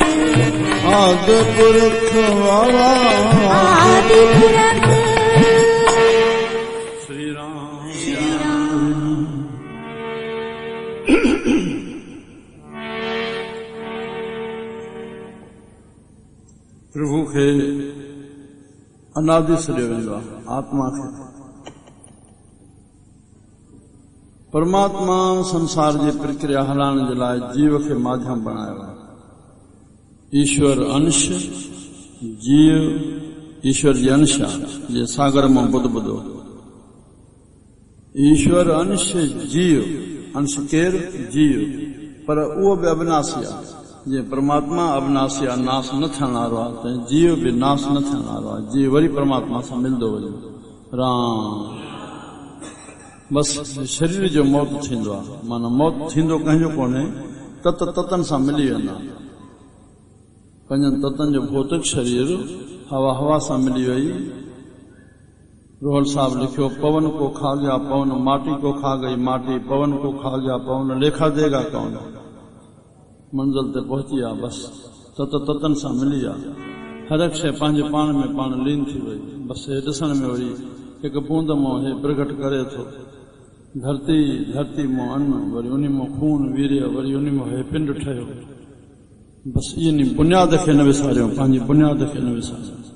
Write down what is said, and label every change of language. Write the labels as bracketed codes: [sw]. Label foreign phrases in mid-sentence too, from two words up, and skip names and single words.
[sd] आदि पुरख वाला आदि पुरख। श्री राम। प्रभु खे अनादि सॾियो वेंदो आहे, आत्मा खे। परमात्मा संसार जी प्रक्रिया हलाइण जे लाइ जीव खे माध्यम बणायो आहे। ईश्वर अंश, जीव ईश्वर जी अंश आहे, जे सागर मां बुध ॿुधो। ईश्वर अंश जीव, अंश केरु? जीव, पर उहो बि अविनाशी आहे। जीअं परमात्मा अविनाशी आहे, नाश न थियण वारो आहे, त जीव बि नाश न थियण वारो आहे। जीव वरी परमात्मा सां मिलंदो वञे। राम। बस शरीर जो मौत थींदो आहे, माना मौत थींदो कंहिंजो कोन्हे, तत ततन सां मिली वेंदा। पंजनि ततनि जो भौतिक शरीर हवा हवा सां मिली वई। रोहल साहब लिखियो, [hi] पवन को खा गया पवन, माटी को खा गई माटी, पवन को खा गया पवन, लेखा देगा कौन। [sd] मंजिल ते पहुची आहे, बस तत ततन सां मिली आहे। हर हिकु शइ पंहिंजे पाण में पाण लीन थी वई। बस हे ॾिसण में वरी हिकु बूंद मां हे प्रगट करे थो। धरती मां अन्न, वरी उन मां खून वीर्य, वरी उन मां हे पिंड ठहियो। बस इहा बुनियाद खे न विसारियो, पंहिंजी बुनियाद खे न विसारियो।